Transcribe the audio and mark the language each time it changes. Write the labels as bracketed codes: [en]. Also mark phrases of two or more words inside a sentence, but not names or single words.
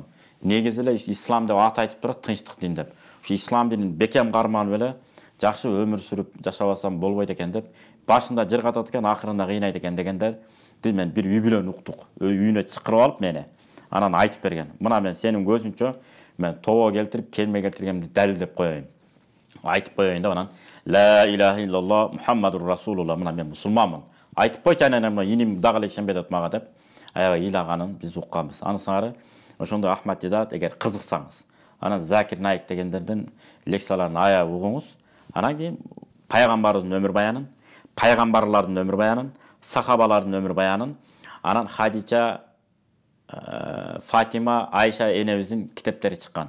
[ky] Негизи эле ислам деп ат айтып турат, тынчтык дин деп. Ушу ислам динин бекем карманып эле жакшы өмүр сүрүп жашабасам болбойт экен деп башында жыргатат экен, акырында кыйнайт экен дегендерди мен бир үй бүлөнү уктук. Үйүнө чакырып алып мени анан айтып берген. Мына мен сенин көзүнчө мен тобо келтирип, келме келтиргенди далилдеп коеюн. Айтып коеюн да анан [ar] لا إله إلا الله محمد رسول الله, [ky] мына мен мусулманмын. Айтып койчу анан мына иним дагы эле ишенбей атат мага деп аябай ыйлаганын биз укканбыз. Анысыңары ошондой Ахмад Дидат эгер кызыксаңыз, анан Закир Наик дегендердин лекцияларын аябай угуңуз. Анан кийин пайгамбарыбыздын өмүр баянын, пайгамбарлардын өмүр баянын, сахабалардын өмүр баянын, анан Хадича, Фатима, Айша энебиздин китептери чыккан.